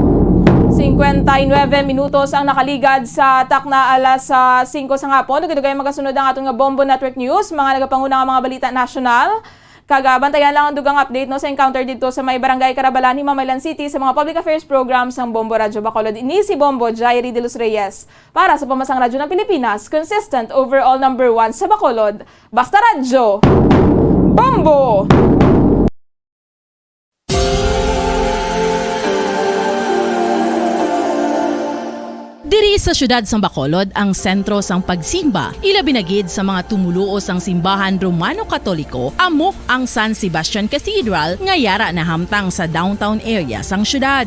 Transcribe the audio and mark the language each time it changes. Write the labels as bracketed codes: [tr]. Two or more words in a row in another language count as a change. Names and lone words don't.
[hil] 59 minutos ang nakaligad sa takna alas 5 sa hapon. Dugay magasunod ang atong nga Bombo Network News, mga nagapangunang mga balita nasyonal. Kagabantayan lang ang dugang update no sa encounter dito sa may barangay Carabalan, Himamaylan City sa mga [en] public affairs programs [hil] ng Bombo Radyo Bacolod. Ini si Bombo Jairi de los Reyes para sa Pamasang Radyo ng Pilipinas, [en] consistent overall number 1 [hil] sa Bacolod. Basta Radyo, Bombo! Diri sa syudad sang Bacolod ang sentro sang pagsimba, ilabi na gid sa mga tumuluo sang simbahan Romano-Katoliko amo ang San Sebastian Cathedral nga yara na hamtang sa [en] downtown area [hil] sang syudad.